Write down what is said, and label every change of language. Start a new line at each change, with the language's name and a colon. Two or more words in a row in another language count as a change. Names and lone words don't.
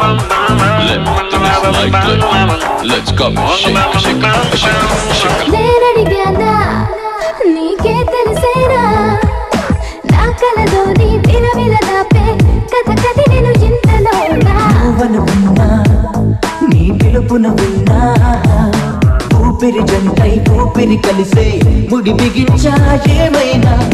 English: Let the bass like that. Let's come and shake.
Telugu: నేనడిగానా నీకే తెలిసేనా నా కలలో నీ విలవిల దాపే కథ కథ నేను ఇంతలో ఉన్నా నీ పిలుపున ఉన్నా ఊపిరి జంటై ఊపిరి కలిసే ముడి బిగించా ఏమైనా